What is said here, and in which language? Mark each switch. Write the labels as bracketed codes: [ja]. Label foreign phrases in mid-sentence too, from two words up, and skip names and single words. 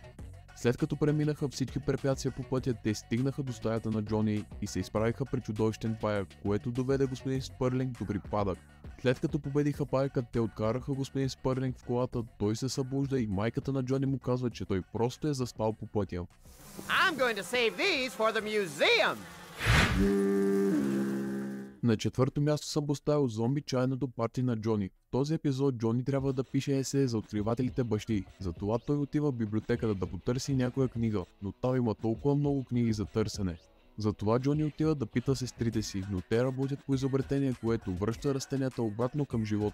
[bg] След като преминаха всички препятствия по пътя, те стигнаха до стаята на Джони и се изправиха пред чудовищен паяк, което доведе господин Спърлинг до припадък. След като победиха паяка, те откараха господин Спърлинг в колата, той се събужда и майката на Джони му казва, че той просто е заспал по пътя. [en] I'm going to save these for the museum! [bg] На четвърто място съм поставил зомби чайното парти на Джони. В този епизод Джони трябва да пише есе за откривателите бащи, затова той отива в библиотеката да потърси някоя книга, но там има толкова много книги за търсене. Затова Джони отива да пита сестрите си, но те работят по изобретение, което връща растенията обратно към живот.